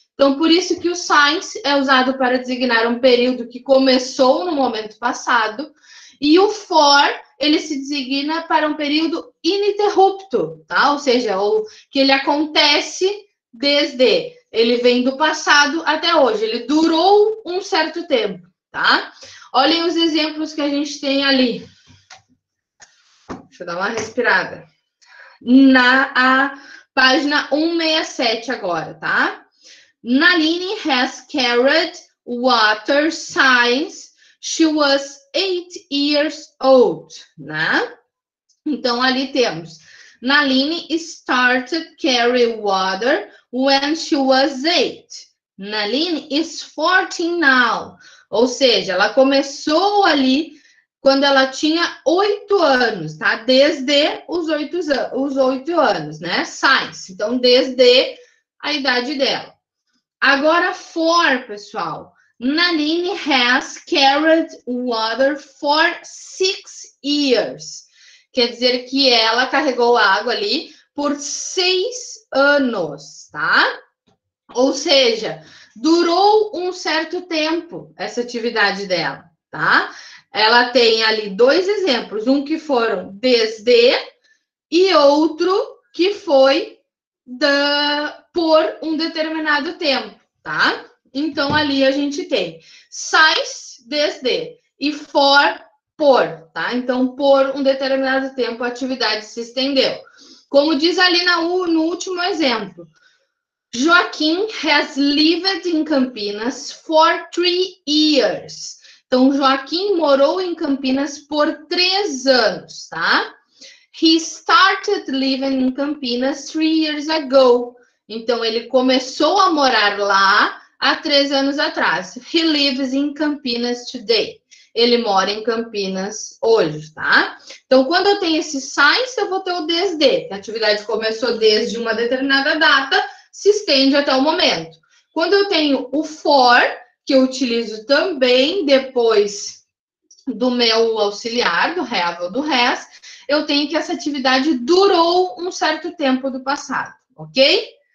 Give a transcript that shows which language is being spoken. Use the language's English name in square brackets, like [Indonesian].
[Portuguese] Então, por isso que o since é usado para designar um período que começou no momento passado, e o for, ele se designa para um período ininterrupto, tá? Ou seja, que ele acontece desde, ele vem do passado até hoje, ele durou um certo tempo, tá? Olhem os exemplos que a gente tem ali. Deixa eu dar uma respirada. Na página 167 agora, tá? [English] Nalini has carried water since she was 8 years old, né? [Portuguese] Então, ali temos [English] Nalini started carrying water when she was 8. Nalini is 14 now. [Portuguese] Ou seja, ela começou ali quando ela tinha 8 anos, tá? Desde os 8 anos, né? Science. Então, desde a idade dela. Agora, for, pessoal. [English] Nalini has carried water for 6 years. [Portuguese] Quer dizer que ela carregou água ali por 6 anos, tá? Ou seja, durou um certo tempo essa atividade dela, tá? Ela tem ali 2 exemplos, um que foram desde e outro que foi por um determinado tempo, tá? Então, ali a gente tem since, desde, e for, por, tá? Então, por um determinado tempo, a atividade se estendeu. Como diz ali no último exemplo, [English] Joaquim has lived in Campinas for 3 years. [Portuguese] Então, Joaquim morou em Campinas por 3 anos, tá? [English] He started living in Campinas 3 years ago. [Portuguese] Então, ele começou a morar lá há 3 anos atrás. [English] He lives in Campinas today. [Portuguese] Ele mora em Campinas hoje, tá? Então, quando eu tenho esse since, eu vou ter o desde. A atividade começou desde uma determinada data, se estende até o momento. Quando eu tenho o for, que eu utilizo também depois do meu auxiliar, do have ou do has, eu tenho que essa atividade durou um certo tempo do passado, ok?